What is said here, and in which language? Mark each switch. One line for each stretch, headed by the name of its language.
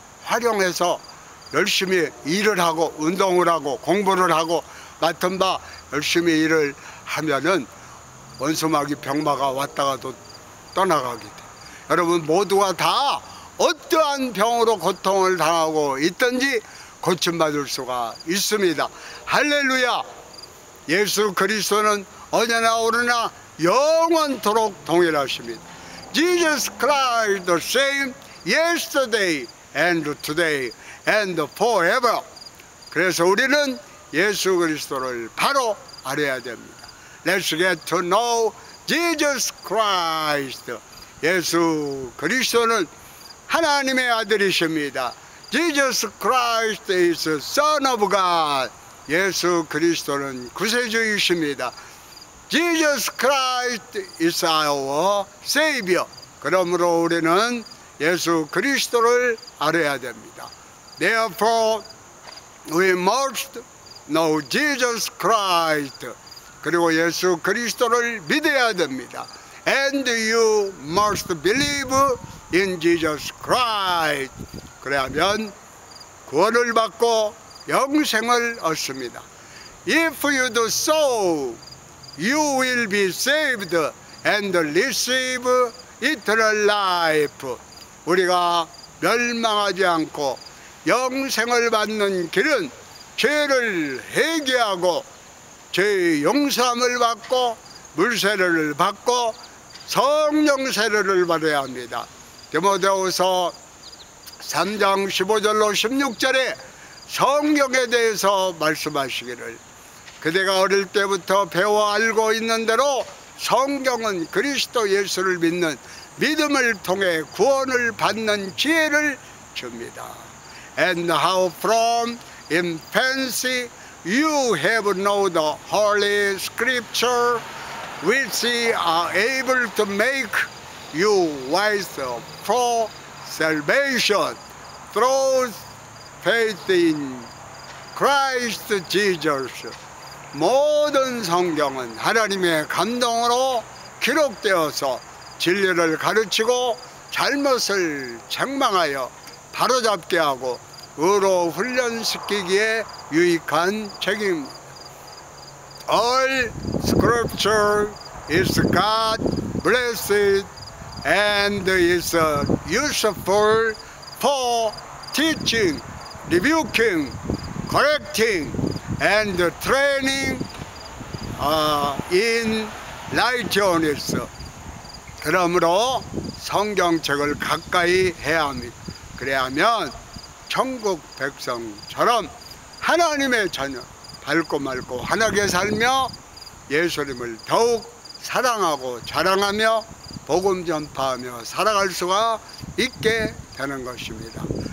Korean: 활용해서 열심히 일을 하고 운동을 하고 공부를 하고 맡은 바 열심히 일을 하면은 원수마귀 병마가 왔다가도 떠나가게 돼. 여러분 모두가 다 어떠한 병으로 고통을 당하고 있든지 고침받을 수가 있습니다. 할렐루야. 예수 그리스도는 언제나 오르나 영원토록 동일하십니다.
English: Jesus Christ the same yesterday and today and forever.
Korean: 그래서 우리는 예수 그리스도를 바로 알아야 됩니다.
English: Let's get to know Jesus Christ.
Korean: 예수 그리스도는 하나님의 아들이십니다.
English: Jesus Christ is Son of God.
Korean: 예수 그리스도는 구세주이십니다.
English: Jesus Christ is our Savior.
Korean: 그러므로 우리는 예수 그리스도를 알아야 됩니다.
English: Therefore, we must know Jesus Christ.
Korean: 그리고 예수 그리스도를 믿어야 됩니다.
English: And you must believe in Jesus Christ.
Korean: 그래야면 구원을 받고 영생을 얻습니다.
English: If you do so, you will be saved and receive eternal life.
Korean: 우리가 멸망하지 않고 영생을 받는 길은 죄를 회개하고 죄의 용서함을 받고 물세례를 받고 성령 세례를 받아야 합니다. 디모데후서 3장 15절로 16절에 성경에 대해서 말씀하시기를 그대가 어릴 때부터 배워 알고 있는 대로 성경은 그리스도 예수를 믿는 믿음을 통해 구원을 받는 지혜를 줍니다.
English: And how from infancy you have known the Holy Scripture which are able to make you wise for salvation through faith in Christ Jesus.
Korean: 모든 성경은 하나님의 감동으로 기록되어서 진리를 가르치고 잘못을 책망하여 바로잡게 하고 의로 훈련시키기에 유익한 책임입니다.
English: All scripture is God blessed and is useful for teaching, rebuking, correcting, and training in righteousness.
Korean: 그러므로 성경책을 가까이 해야 합니다. 그래야면 천국 백성처럼 하나님의 자녀 밝고 맑고 환하게 살며 예수님을 더욱 사랑하고 자랑하며 복음 전파하며 살아갈 수가 있게 되는 것입니다.